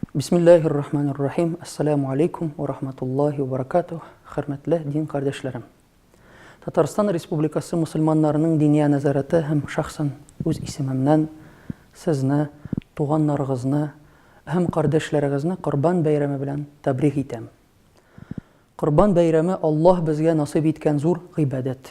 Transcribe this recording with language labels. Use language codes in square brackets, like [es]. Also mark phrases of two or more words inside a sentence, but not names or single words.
[ar] بسم الله الرحمن الرحيم. السلام عليكم ورحمة الله وبركاته. [tt] Хөрмәтле дин кардәшләрем. Татарстан Республикасы мусульманнарының диния назараты һәм шәхсән үз исемемнән сезне, туганнарыгызны һәм кардәшләрегезне Корбан бәйрәме белән тәбрик итәм. Корбан бәйрәме Аллаһ безгә насыйп иткән зур гыйбадәт.